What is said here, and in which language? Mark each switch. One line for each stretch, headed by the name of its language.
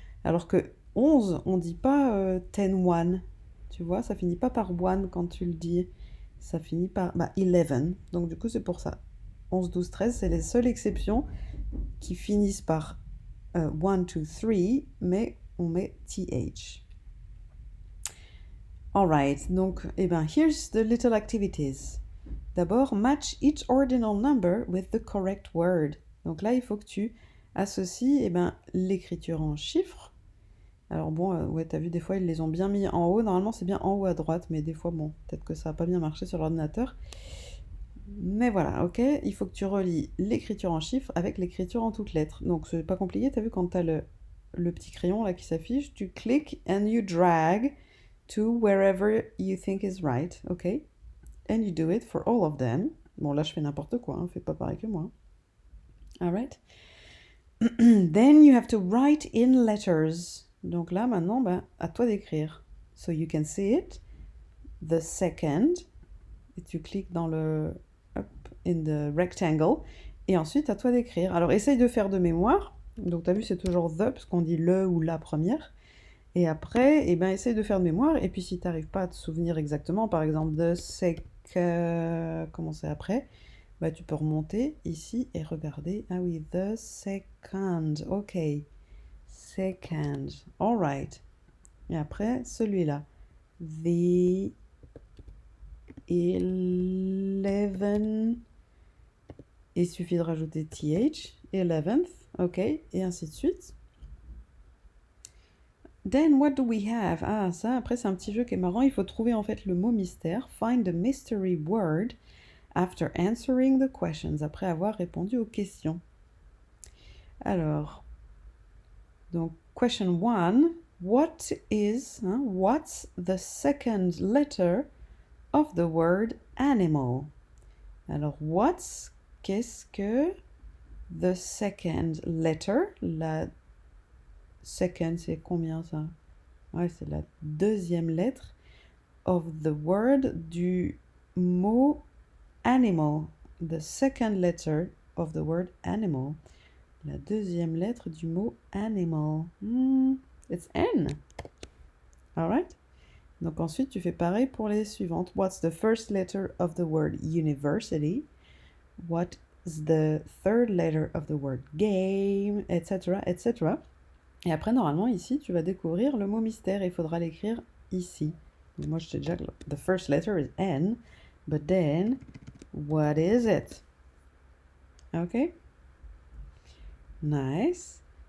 French: Alors que 11, on dit pas 10-1. Tu vois, ça finit pas par 1 quand tu le dis. Ça finit par 11. Donc, du coup, c'est pour ça. 11, 12, 13, c'est les seules exceptions qui finissent par 1, 2, 3, mais on met TH.
English: Alright, donc, here's the little activities. D'abord, match each ordinal number with the correct word.
French: Donc là, il faut que tu associes l'écriture en chiffres. Alors bon, ouais, t'as vu, des fois, ils les ont bien mis en haut. Normalement, c'est bien en haut à droite, mais des fois, bon, peut-être que ça n'a pas bien marché sur l'ordinateur. Mais voilà, ok, il faut que tu relis l'écriture en chiffres avec l'écriture en toutes lettres. Donc c'est pas compliqué, t'as vu, quand t'as le petit crayon là qui s'affiche, tu cliques
English: and you drag to wherever you think is right,
French: ok?
English: And you do it for all of them.
French: Bon, là, je fais n'importe quoi, hein, fais pas pareil que moi.
English: Alright? Then you have to write in letters.
French: Donc là, maintenant, à toi d'écrire.
English: So you can see it. The second.
French: Et tu cliques dans le...
English: Hop, in the rectangle.
French: Et ensuite, à toi d'écrire. Alors, essaye de faire de mémoire. Donc, tu as vu, c'est toujours the, parce qu'on dit le ou la première. Et après, essaye de faire de mémoire. Et puis, si tu n'arrives pas à te souvenir exactement, par exemple, the comment c'est après, tu peux remonter ici et regarder.
English: Ah oui, the second. Ok. Second. All right.
French: Et après, celui-là. The 11. Il suffit de rajouter th. 11th. Ok. Et ainsi de suite.
English: Then what do we have?
French: Ah, ça, après, c'est un petit jeu qui est marrant. Il faut trouver en fait le mot mystère.
English: Find the mystery word after answering the questions.
French: Après avoir répondu aux questions. Alors, donc, question 1.
English: What's the second letter of the word animal?
French: Alors, qu'est-ce que the second letter? La second, c'est combien ça? Ouais, c'est la deuxième lettre
English: of the word
French: du mot animal.
English: The second letter of the word animal.
French: La deuxième lettre du mot animal.
English: It's N. Alright?
French: Donc ensuite, tu fais pareil pour les suivantes.
English: What's the first letter of the word university? What the third letter of the word game, etc., etc.
French: Et après, normalement, ici, tu vas découvrir le mot mystère et il faudra l'écrire ici. Donc, moi, je sais déjà que
English: the first letter is N, but then, what is it? Ok? Nice.